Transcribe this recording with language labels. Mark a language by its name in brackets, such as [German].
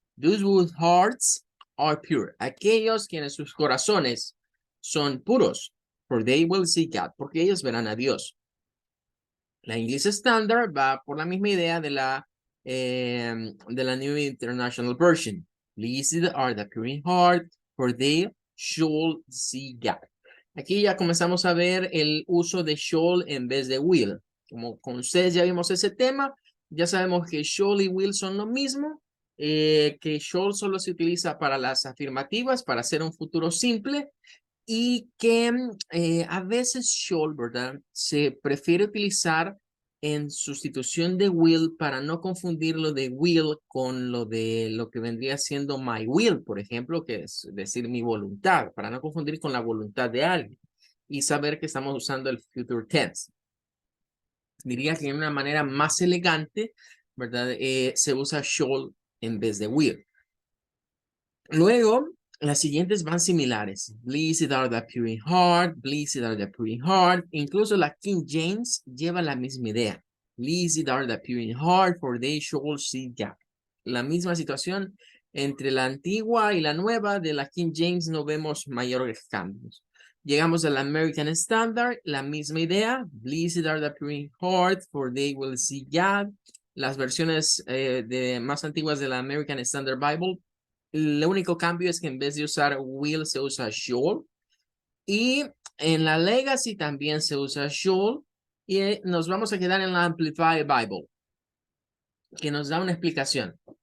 [English] Those whose hearts are pure. [Spanish] Aquellos quienes sus corazones son puros. [English] For they will see God. [Spanish] Porque ellos verán a Dios. La English Standard va por la misma idea de la New International Version. [English] Blessed are the pure in heart, for they shall see God. [Spanish] Aquí ya comenzamos a ver el uso de shall en vez de will. Como con ustedes ya vimos ese tema, ya sabemos que shall y will son lo mismo, que shall solo se utiliza para las afirmativas, para hacer un futuro simple, y que a veces shall, ¿verdad? Se prefiere utilizar en sustitución de will para no confundir lo de will con lo de lo que vendría siendo my will, por ejemplo, que es decir mi voluntad, para no confundir con la voluntad de alguien y saber que estamos usando el future tense. Diría que de una manera más elegante, ¿verdad? Se usa shall en vez de will. Luego, las siguientes van similares. [English] Blessed are the pure in heart, blessed are the pure in heart. [Spanish] Incluso la King James lleva la misma idea. [English] Blessed are the pure in heart, for they shall see God. [Spanish] La misma situación entre la antigua y la nueva de la King James no vemos mayores cambios. Llegamos al American Standard, la misma idea. [English] Blessed are the pure in heart, for they will see God. [Spanish] Las versiones más antiguas de la American Standard Bible, el único cambio es que en vez de usar will se usa shall. Y en la Legacy también se usa shall. Y nos vamos a quedar en la Amplified Bible, que nos da una explicación.